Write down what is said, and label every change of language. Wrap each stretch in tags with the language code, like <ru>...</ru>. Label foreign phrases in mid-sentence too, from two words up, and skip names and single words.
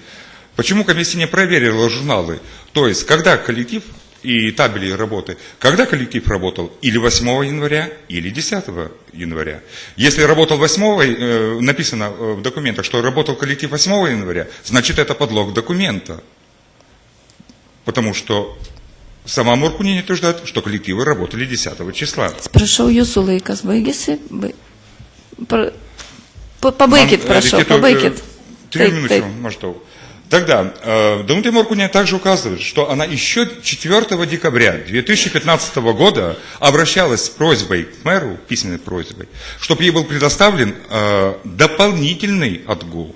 <ru>Почему комиссия не проверила журналы? То есть, когда коллектив и табели работы, когда коллектив работал или 8 января, или 10 января. Если работал 8, написано в документах, что работал коллектив 8 января, значит это подлог документа. Потому что сама Маркунин утверждает, что коллективы работали 10 числа. Прошу,</ru> <lt>jūsų laikas baigėsi. Pabaikit, прошу, pabaikit.</lt> <ru>3 минуты, может. Тогда Данутий Маркунин также указывает, что она еще 4 декабря 2015 года обращалась с просьбой к мэру, письменной просьбой, чтобы ей был предоставлен дополнительный отгул.</ru>